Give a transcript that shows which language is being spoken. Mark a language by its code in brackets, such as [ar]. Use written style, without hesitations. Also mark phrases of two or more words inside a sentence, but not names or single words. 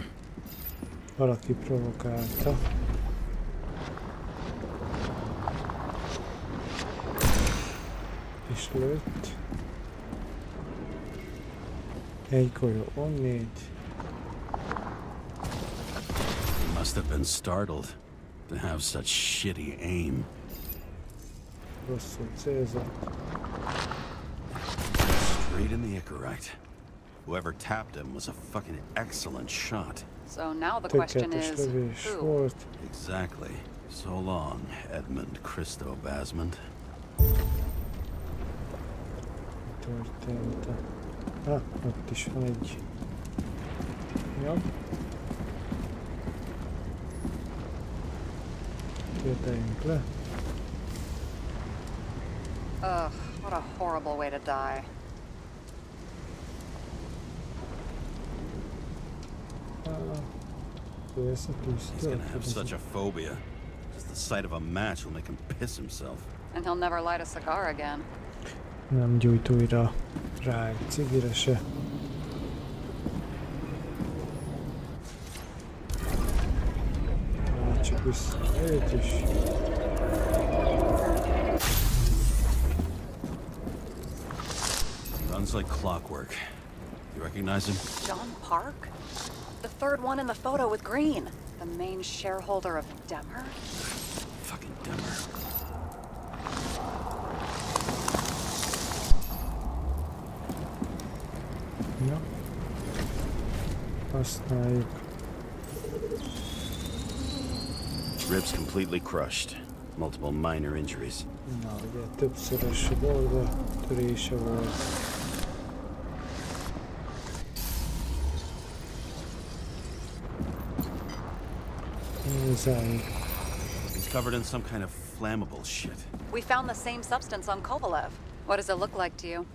[hu] Valaki provokálta. És lőtt. Egy golyó onnét. [en] He must have been startled to have such shitty aim. [hu] Rosszul célzott. [en] Straight in the Icarite. Whoever tapped him was a fucking excellent shot. So now the question [hu] Tökéletes [en] is, [hu] lövés [en] who? [hu] volt. [en] Exactly. So long, Edmund Christo Basment. [hu] Történt. Ott is van egy. Ja. Térdeljünk le. [en] Ugh, what a horrible way to die. [hu] Persze, [en] He's gonna have such a phobia. Just the sight of a match will make him piss himself. And he'll never light a cigar again. [hu] Nem gyújt újra rá egy cigire se. Csak vissza őt is. [en] Runs like clockwork. You recognize him? John Park? The third one in the photo with Green. The main shareholder of Demmer? Fucking Demmer. [hu] Ja. Használjuk. [en] Ribs completely crushed. Multiple minor injuries. [hu] Na, ugye többszörös borda törése volt. Nézzük. [en] He's covered in some kind of flammable shit. We found the same substance on Kovalev. What does it look like to you?